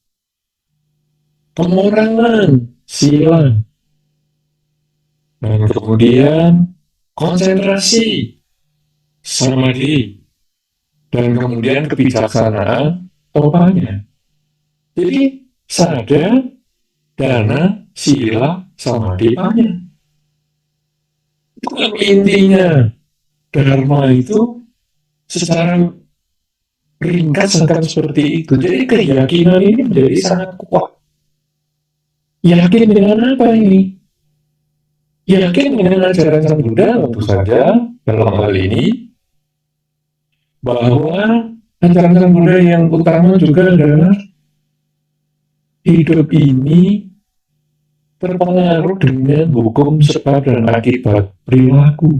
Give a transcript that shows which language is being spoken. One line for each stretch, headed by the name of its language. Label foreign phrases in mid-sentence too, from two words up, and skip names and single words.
Indonesian: kemoralan, sila, dan kemudian konsentrasi, samadhi, dan kemudian kebijaksanaan topanya. Jadi sadar,
Pali: dana, sila, samadhi, topanya.
Indonesian: Itu kan intinya Dharma itu secara ringkas akan seperti itu. Jadi keyakinan ini menjadi sangat kuat. Yakin dengan apa ini? Yakin dengan ajaran Sang Buddha tentu saja dalam hal ini, bahwa ajaran Sang Buddha yang utama juga adalah hidup ini terpengaruh dengan hukum sebab dan akibat perilaku.